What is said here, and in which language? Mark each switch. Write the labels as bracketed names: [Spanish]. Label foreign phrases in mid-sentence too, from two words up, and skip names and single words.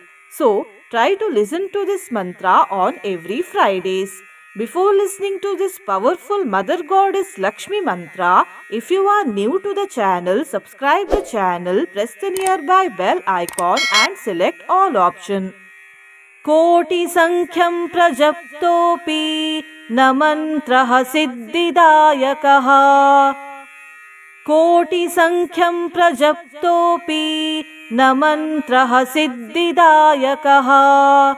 [English] So, try to listen to this mantra on every Fridays. Before listening to this powerful Mother Goddess Lakshmi mantra, if you are new to the channel, subscribe the channel, press the nearby bell icon and select all option. [Sanskrit] कोटि संख्यं प्रजप्तोपि नमन्त्राः सिद्धिदायकाः. कोटि संख्यं प्रजप्तोपि नमन्त्राः सिद्धिदायकाः.